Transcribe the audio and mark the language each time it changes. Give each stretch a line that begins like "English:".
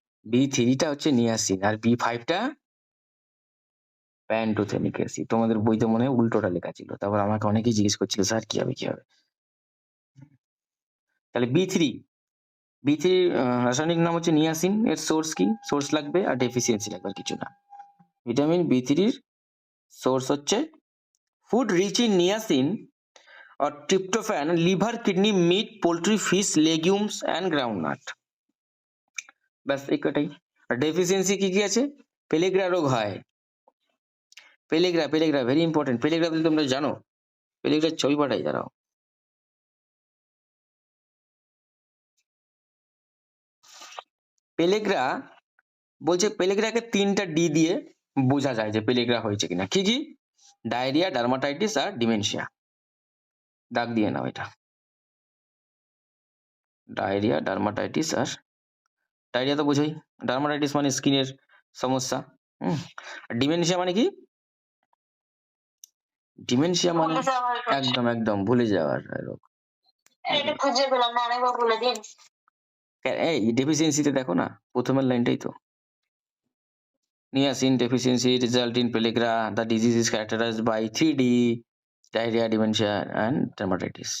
Bangla: B3 টা হচ্ছে niacin আর B5 টা প্যান্টোথেনিক অ্যাসিড। তোমাদের বইতে মনে হয় উল্টোটা লেখা ছিল। তারপর আমাকে অনেকেই জিজ্ঞেস করছিল, "স্যার কি হবে, কি হবে?" তাহলে B3 রাসায়নিক নাম হচ্ছে নিয়াসিন। এর সোর্স কি? সোর্স লাগবে আর ডেফিসিয়েন্সি লাগবে, আর কিছু না। ভিটামিন B3 এর সোর্স হচ্ছে
English: Food rich in niacin or tryptophan, liver, kidney, meat, poultry, fish, legumes and groundnut.
Bangla: ব্যাস এই কটাই। আর ডেফিসিয়েন্সি কি কি আছে? পেলেগ্রা রোগ হয়। পেলেগ্রা ভেরি ইম্পর্টেন্ট। পেলেগ্রা বলে তোমরা জানো? পেলেগ্রার ছবি পাঠাই, দাঁড়াও। পেলেগ্রা বলছে, পেলেগ্রাকে 3টা ডি দিয়ে বোঝা যায় যে পেলেগ্রা হয়েছে কিনা। কি কি? ডায়রিয়া, ডার্মাটাইটিস আর ডিমেনশিয়া। দাগ দিয়ে নাও এটা। ডায়রিয়া, ডার্মাটাইটিস আর ডায়রিয়া তো বোঝোই। ডার্মাটাইটিস মানে স্কিনের সমস্যা। আর ডিমেনশিয়া মানে কি? ডিমেনশিয়া মানে ভুলে যাওয়ার কথা। একদম ভুলে যাওয়ার রোগ। এটা খুঁজে পেলাম না, আরেকবার বলে দিন। এই ডেফিসিয়েন্সিতে দেখো না, প্রথমের লাইনটাই তো।
English: Niacin deficiency result in pellagra. The disease is characterized by 3D, diarrhea, dementia and dermatitis.